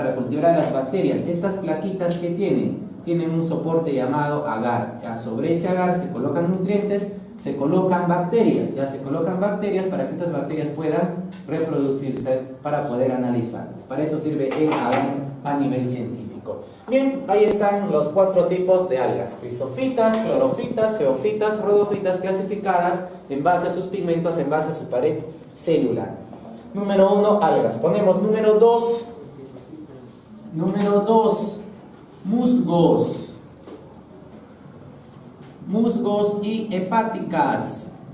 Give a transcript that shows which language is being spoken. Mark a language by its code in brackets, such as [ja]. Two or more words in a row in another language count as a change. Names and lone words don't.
[es] Para cultivar a las bacterias. Estas plaquitas que tienen un soporte llamado agar, ¿ya? Sobre ese agar se colocan nutrientes, se colocan bacterias, ¿ya? Se colocan bacterias para que estas bacterias puedan reproducirse, para poder analizarlos. Para eso sirve el agar a nivel científico. Bien, ahí están los 4 tipos de algas: crisofitas, clorofitas, geofitas, rodofitas, clasificadas en base a sus pigmentos, en base a su pared celular. Número 1, algas. Ponemos número 2. Número 2, musgos. Musgos y hepáticas.